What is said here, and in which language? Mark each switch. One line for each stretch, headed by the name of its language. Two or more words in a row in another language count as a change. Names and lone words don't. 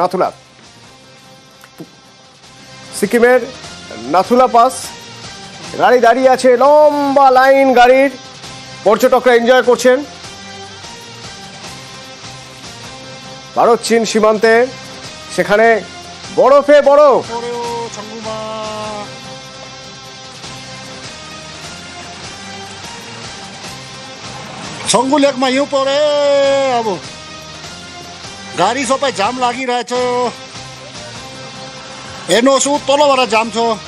Bangla: নাথুলা, সিকিমের নাথুলা পাস, গাড়ি দাঁড়িয়ে আছে, লম্বা লাইন গাড়ির, পর্যটকরা এনজয় করছেন। ভারত চীন সীমান্তে সেখানে বরফে বরফ।
Nepali: छङ्गुलेकमा हिउँ परे, अब गाडी सबै जाम लागिरहेछ। हेर्नुहोस्, तलबाट जाम छ।